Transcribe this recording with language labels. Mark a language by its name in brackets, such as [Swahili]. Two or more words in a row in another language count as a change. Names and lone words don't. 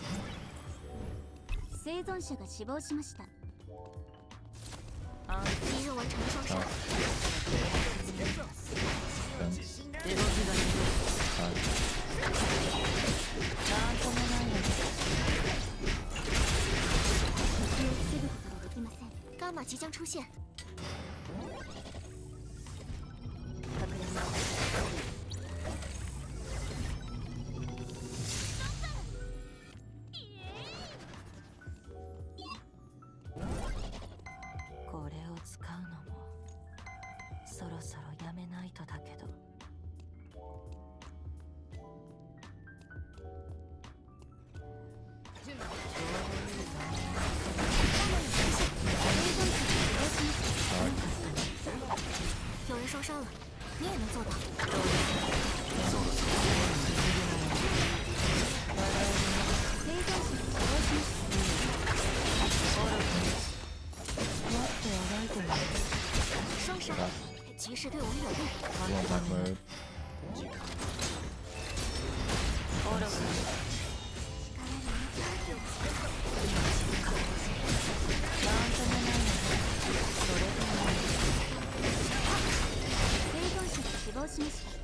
[Japanese] 生存者が死亡しました。 [Chinese] 你又完成了双杀。 [Japanese] 動きが鈍いなんともないのです敵を防ぐことができません。 [Chinese] 伽马即将出现。 [Japanese] 確認します。これを使うのもそろそろやめないとだけど [Chinese] 有人受伤了，你也能做到。 [Japanese] 生存者が死亡しました。 [Chinese] 双杀，局势对我们有利。 [English] One time mode. [Japanese] 生存者が死亡しました。